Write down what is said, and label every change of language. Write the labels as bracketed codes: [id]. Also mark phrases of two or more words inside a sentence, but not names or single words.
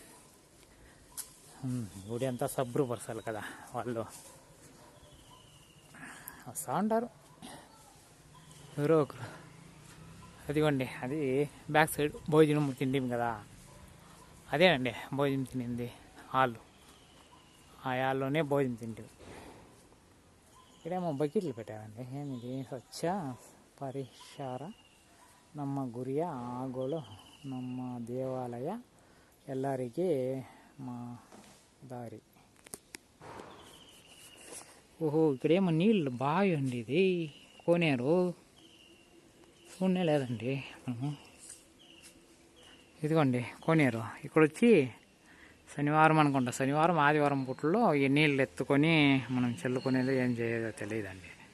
[te] గుడి అంతా శుభ్రపరచాలి కదా, వాళ్ళు వస్తూ ఉంటారు ఎవరో ఒకరు. అదిగోండి, అది [en] back side [te] భోజనం తిండిం కదా, అదేనండి భోజనం తినింది హాల్. ఆ హాల్లోనే భోజనం తింటాం. ఇక్కడేమో బకెట్లు పెట్టారండి. ఏమిది? [kn] స్వచ్ఛ ಪರಿಸರ ನಮ್ಮ ಗುರಿಯ ಆಗೋಳು ನಮ್ಮ ದೇವಾಲಯ ಎಲ್ಲರಿಗೆ ಮಾದರಿ. [te] ఓహో, ఇక్కడేమో నీళ్ళు బావి అండి, ఇది కోనేరు చూడనే లేదండి మనము. ఇదిగోండి కోనేరు. ఇక్కడ వచ్చి శనివారం అనుకుంటా, శనివారం ఆదివారం పుట్టలో ఈ నీళ్ళు ఎత్తుకొని మనం చల్లుకునేది ఏం చేయేదో తెలియదండి.